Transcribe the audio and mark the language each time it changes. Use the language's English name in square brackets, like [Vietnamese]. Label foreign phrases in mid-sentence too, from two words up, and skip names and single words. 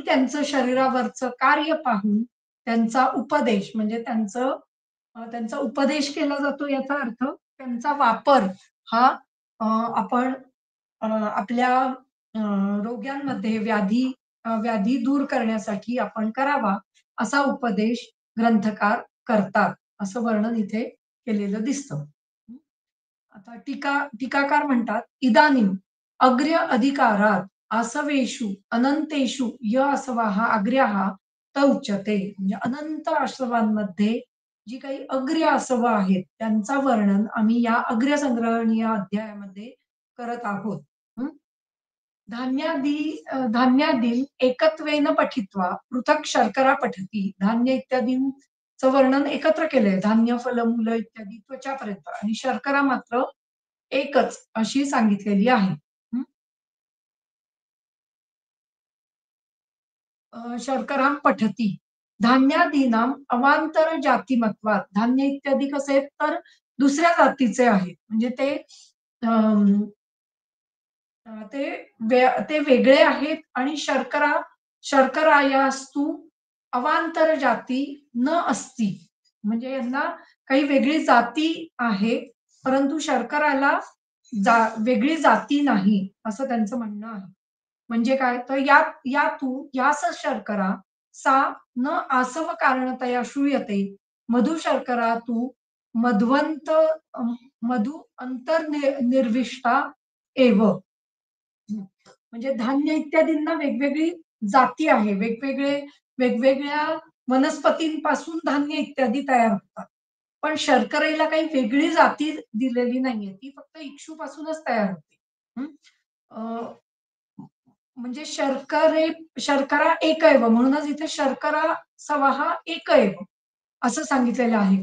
[Marathi] त्यांचं शरीरावरचं कार्य पाहून त्यांचा उपदेश म्हणजे त्यांचा उपदेश केला जातो याचा अर्थ त्यांचा वापर हा आपण आपल्या रोग्यांमध्ये व्याधी दूर करण्यासाठी आपण करावा असा उपदेश ग्रंथकार करतात असं वर्णन इथे केलेलं दिसतं. आता टीकाकार म्हणतात, [Sanskrit] "इदानीं अग्र्य अधिकारात आसवेषु अनंतेषु य आसवाः अग्र्याः त उच्यते." [Marathi] म्हणजे अनंत आसवांमध्ये जी काही अग्र्य आसवं आहेत, त्यांचा वर्णन आम्ही या अग्र्य संग्रहण या अध्यायामध्ये करत आहोत. हं. [Sanskrit] धान्यादीन एकत्वेन पठित्वा पृथक् शर्करा पठती. [Marathi] धान्य इत्यादींचं वर्णन एकत्र केलंय. धान्य, फलं, मूलं इत्यादी त्वचापर्यंत आणि शर्करा मात्र एकच अशी सांगितलेली आहे. हं. [Sanskrit] शर्करां पठती. धान्यादीनां अवांतर जातिमत्वात. [Marathi] धान्य इत्यादी कसे आहेत तर दुसऱ्या जातीचे आहेत. म्हणजे अं, ते ते वेगळे आहेत आणि [Sanskrit] शर्करायास्तु अवांतर जाती न अस्ति. [Marathi] म्हणजे यांना काही वेगळी जाती आहे, परंतु शर्कराला वेगळी जाती नाही, असं त्यांचं म्हणणं आहे. म्हणजे काय तर [Sanskrit] यास शर्करा सा न आसव कारणतया श्रूयते मधु शर्करा तू मध्वंत मधु निर्विष्टा एव. [Marathi] म्हणजे धान्य इत्यादींना वेगवेगळी जाती आहे. वेगवेगळ्या वनस्पतींपासून धान्य इत्यादी तयार होतात. पण शर्करेला काही वेगळी जाती दिलेली नाहीये. ती फक्त इक्षूपासूनच तयार होते. हं. अ, म्हणजे [Sanskrit] शर्करा एक एव [Marathi] म्हणूनच इथे [Sanskrit] शर्करा सवाहा एक एव [Marathi] असं सांगितलेलं आहे.